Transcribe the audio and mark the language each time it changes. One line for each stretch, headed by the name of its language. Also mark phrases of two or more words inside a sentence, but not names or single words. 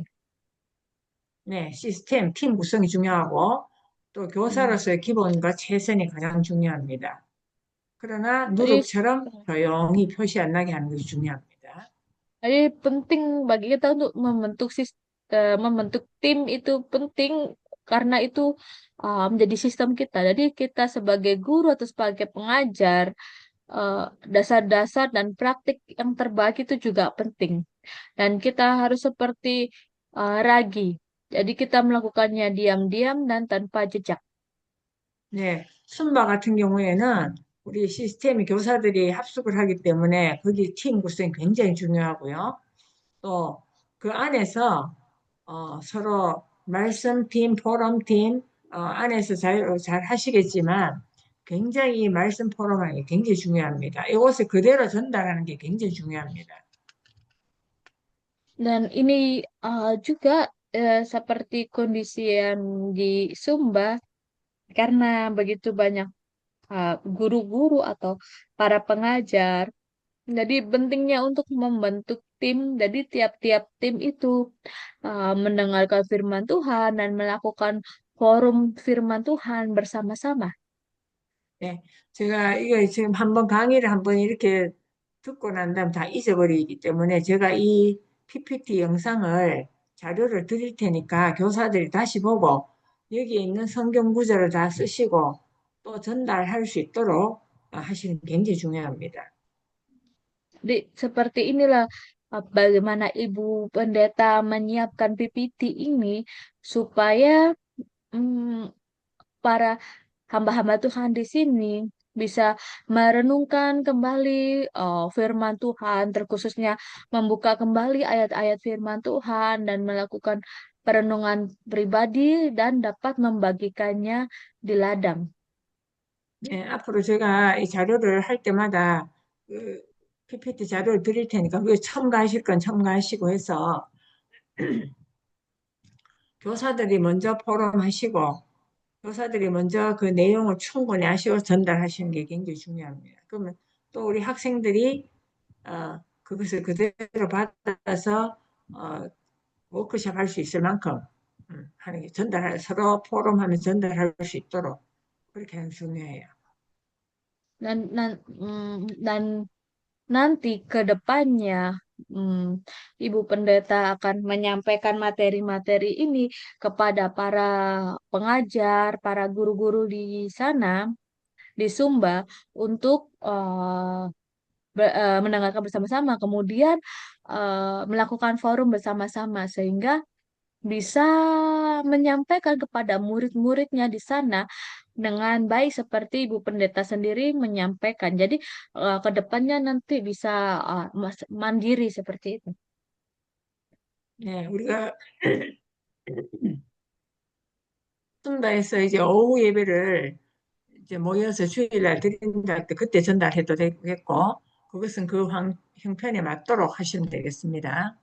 Korean: 네, 시스템, 팀 구성이 중요하고 또 Hmm. 교사로서의 기본과 최선이 가장 중요합니다. 그러나 Jadi, 누룩처럼 조용히 표시 안 나게 하는 것이 중요합니다.
Indonesian: jadi penting bagi kita untuk membentuk membentuk tim itu penting karena itu menjadi sistem kita. Jadi kita sebagai guru atau sebagai pengajar, eh, dasar-dasar dan praktik yang terbaik itu juga penting. Dan kita harus seperti ragi. Jadi kita melakukannya diam-diam dan tanpa jejak.
Korean: 네, 순바 같은 경우에는 우리 시스템이 교사들이 합숙을 하기 때문에 거기 팀 구성이 굉장히 중요하고요. 또 그 안에서 서로 말씀팀, 포럼팀 안에서 잘 하시겠지만 굉장히 이 말씀 포럼하는 게 굉장히 중요합니다. 이것을 그대로 전달하는 게 굉장히 중요합니다.
Indonesian: Dan ini juga seperti kondisi yang di Sumba, karena begitu banyak guru-guru atau para pengajar. Jadi pentingnya untuk membentuk tim. Jadi tiap-tiap tim itu mendengarkan firman Tuhan dan melakukan forum firman Tuhan bersama-sama.
Korean: 네, 제가 이거 지금 한번 강의를 한번 이렇게 듣고 난 다음 다 잊어버리기 때문에 제가 이 PPT 영상을 자료를 드릴 테니까 교사들이 다시 보고 여기에 있는 성경 구절을 다 쓰시고 또 전달할 수 있도록 하시는 게 굉장히 중요합니다.
Indonesian: Jadi seperti inilah bagaimana Ibu Pendeta menyiapkan PPT ini supaya mm, para hamba-hamba Tuhan di sini bisa merenungkan kembali firman Tuhan, terkhususnya membuka kembali ayat-ayat firman Tuhan dan melakukan perenungan pribadi dan dapat membagikannya di ladang.
Korean: 네, 앞으로 제가 이 자료를 할 때마다 그 PPT 자료를 드릴 테니까 그게 첨가하실 건 첨가하시고 해서 교사들이 먼저 포럼하시고 교사들이 먼저 그 내용을 충분히 아시고 전달하시는 게 굉장히 중요합니다. 그러면 또 우리 학생들이 그것을 그대로 받아서 어, 워크숍 할 수 있을 만큼 하는 게 서로 포럼하면 전달할 수 있도록 그렇게 하는 게 중요해요.
Indonesian: Dan nanti ke depannya, Ibu Pendeta akan menyampaikan materi-materi ini kepada para pengajar, para guru-guru di sana, di Sumba, untuk mendengarkan bersama-sama, kemudian melakukan forum bersama-sama, sehingga bisa menyampaikan kepada murid-muridnya di sana dengan baik seperti Ibu Pendeta sendiri menyampaikan. Jadi ke depannya nanti bisa mandiri seperti itu.
Korean: 네, 우리가 순다에서 이제 오후 예배를 이제 모여서 주일날 드린다 할 때 그때 전달해도 되겠고 그것은 그 형편에 맞도록 하시면 되겠습니다.